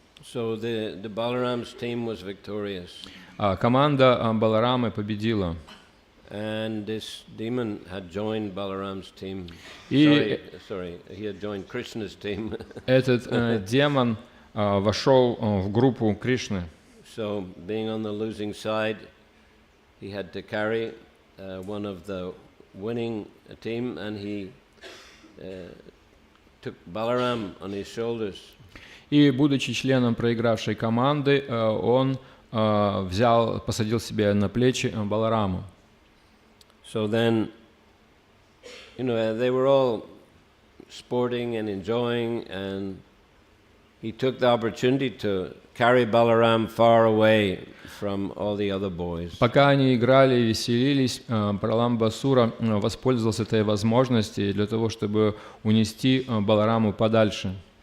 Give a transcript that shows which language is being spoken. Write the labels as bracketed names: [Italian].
[English] So the Balaram's team was victorious. [Russian] Команда Баларамы победила. [English] And this demon had joined Balaram's team. Sorry, he had joined Krishna's team. [Russian] Этот демон вошел в группу Кришны. [English] So, being on the losing side, he had to carry one of the winning team, and he took Balaram on his shoulders. [Russian] И, будучи членом проигравшей команды, он посадил себе на плечи Балараму. [English] So then, they were all sporting and enjoying, and he took the opportunity to carry Balaram far away from all the other boys. [Russian] Пока они играли и веселились, Праламбасура воспользовался этой возможностью для того, чтобы унести Балараму подальше.